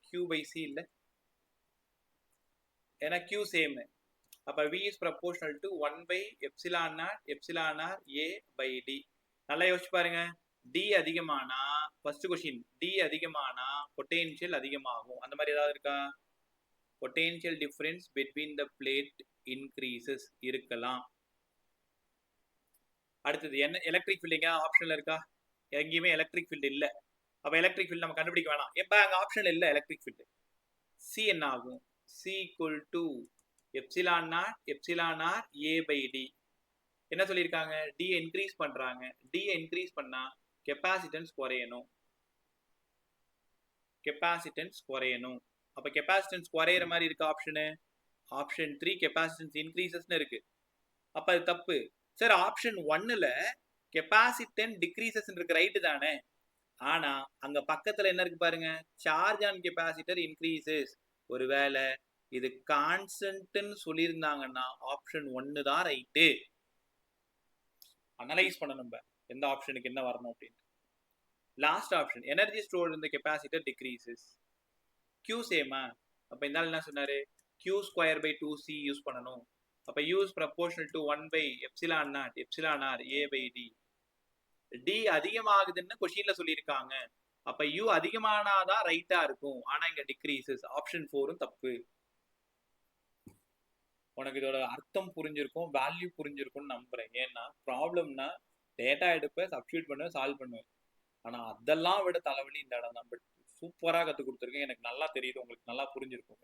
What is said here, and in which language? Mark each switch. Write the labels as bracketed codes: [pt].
[ta] Q by C இல்ல, ஏன்னா Q same. அப்ப [en] V is proportional to 1 by epsilon r A by D. [ta] நல்லா யோசிச்சு பாருங்க. D அதிகமானா, first question, D அதிகமானா potential அதிகமாகும். அந்த மாதிரி ஏதாவது இருக்கா? Potential difference [en] between the plate increases [ta] இருக்கலாம். அடுத்தது என்ன? எலக்ட்ரிக் ஃபீல்ட் எங்க ஆப்ஷன்ல இருக்கா? எங்கேயுமே எலக்ட்ரிக் ஃபீல்ட் இல்ல. அப்ப எலக்ட்ரிக் ஃபீல்ட் நம்ம கண்டுபிடிக்க வேணாம். எப்ப அங்க ஆப்ஷன்ல இல்ல எலக்ட்ரிக் ஃபீல்ட். C என்ன ஆகும்? [en] C equal to epsilon r A by D. [ta] என்ன சொல்லியிருக்காங்க? D இன்க்ரீஸ் பண்றாங்க. D இன்க்ரீஸ் பண்ணா கெப்பாசிட்டன்ஸ் குறையணும். கெப்பாசிட்டன்ஸ் குறையணும். அப்ப கெப்பாசிட்டன்ஸ் குறையிற மாதிரி இருக்கு ஆப்ஷனு. ஆப்ஷன் 3 கெப்பாசிட்டன்ஸ் இன்க்ரீசஸ்னு இருக்கு. அப்ப அது தப்பு சார். ஆப்ஷன் 1ல கெப்பாசிட்டன்ஸ் டிக்ரீசஸ் இருக்கு, ரைட்டு தானே? ஆனா அங்க பக்கத்துல என்ன இருக்கு பாருங்க, சார்ஜ் ஆன் கெப்பாசிட்டர் இன்க்ரீசஸ். ஒருவேளை இது கான்ஸ்டன்ட்னு சொல்லியிருந்தாங்கன்னா ஆப்ஷன் 1 தான் ரைட்டு. அனலைஸ் பண்ணணும் எந்த ஆப்ஷனுக்கு என்ன வரணும் அப்படின்னு. லாஸ்ட் ஆப்ஷன் எனர்ஜி ஸ்டோர்ட் இன் தி கெபாசிட்டர் டிக்ரீசஸ். Q சேமா? அப்ப இந்த ஆள் என்ன சொன்னாரு? Q square by 2C use பண்ணணும். [en] அப்ப U is proportional to 1 by epsilon r A by D. [ta] D அதிகமாகுதுன்னு கொஸ்டின்ல சொல்லியிருக்காங்க. அப்ப யூ அதிகமானாதான் ரைட்டா இருக்கும், ஆனா இங்க டிக்ரீசஸ். ஆப்ஷன் 4ம் தப்பு. உனக்கு இதோட அர்த்தம் புரிஞ்சிருக்கும், வேல்யூ புரிஞ்சிருக்கும்னு நம்புறேன். ஏன்னா ப்ராப்ளம்னா டேட்டா எடுப்பேன், சப்ஸ்டியூட் பண்ணுவேன், சால்வ் பண்ணுவேன். ஆனா அதெல்லாம் விட தலைவலி இந்த இடம் தான். பட் சூப்பரா கத்து கொடுத்துருக்கேன், எனக்கு நல்லா தெரியுது, உங்களுக்கு நல்லா புரிஞ்சிருக்கும்.